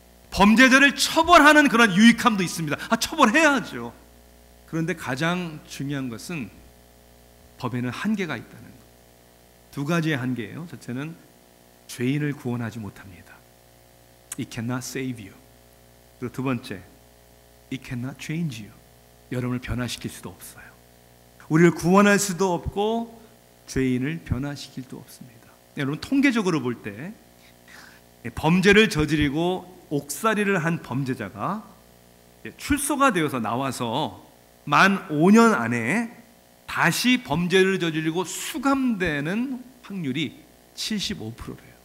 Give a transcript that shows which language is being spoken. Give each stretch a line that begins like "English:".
Korean: 범죄자를 처벌하는 그런 유익함도 있습니다. 처벌해야죠. 그런데 가장 중요한 것은 법에는 한계가 있다는 것. 두 가지의 한계예요. 첫째는 죄인을 구원하지 못합니다.
English: It cannot save you.
Korean: 그리고 두 번째,
English: It cannot change you.
Korean: 여러분을 변화시킬 수도 없어요. 우리를 구원할 수도 없고 죄인을 변화시킬 수도 없습니다. 여러분, 통계적으로 볼 때 범죄를 저지르고 옥살이를 한 범죄자가 출소가 되어서 나와서 만 5년 안에 다시 범죄를 저지르고 수감되는 확률이 75%래요.